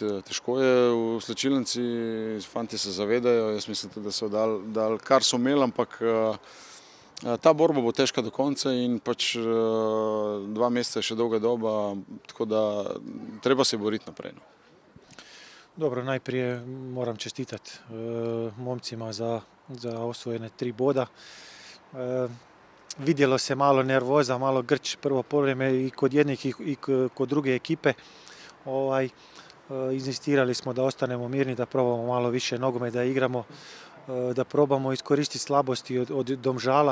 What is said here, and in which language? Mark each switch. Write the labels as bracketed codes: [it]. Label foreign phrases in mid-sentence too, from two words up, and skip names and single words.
[sl] Težko je v slačilnici, fanti se zavedajo, jaz mislim, da so dali kar so imeli, ampak ta borba bo težka do konca in pač 2 meseca je še dolga doba, tako da treba se boriti naprej. Dobro, [hr] najprije moram čestitati momcima za osvojene 3 boda. Vidjelo se malo nervoza, malo grč prvo povreme i kod jednih i kod druge ekipe. Inzistirali smo da ostanemo mirni, da probamo malo više nogometa da igramo, da probamo iskoristiti slabosti od Domžala.